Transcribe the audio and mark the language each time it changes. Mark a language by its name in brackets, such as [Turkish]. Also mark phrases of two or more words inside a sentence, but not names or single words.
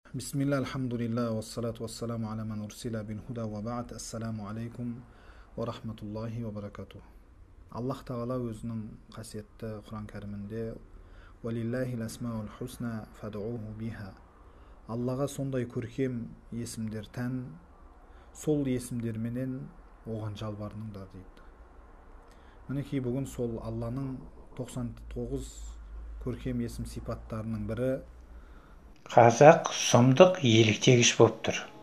[Arabic] بسم الله، الحمد لله، والصلاة والسلام على من أرسل بالهدى وبعد. السلام عليكم ورحمة الله وبركاته. [Kazakh] Аллах тағала өзінің қасиетті Құран кәрімінде [Arabic] «ولله الأسماء الحسنى فادعوه بها». [Kazakh] Аллаға сондай көркем есімдер тән, сол есімдерменен оған жалбарыныңдар дейді. Мінекей бүгін сол Алланың 99 көркем есім сипаттарының бірі Қазақ сұмдық еліктегіш болып тұр.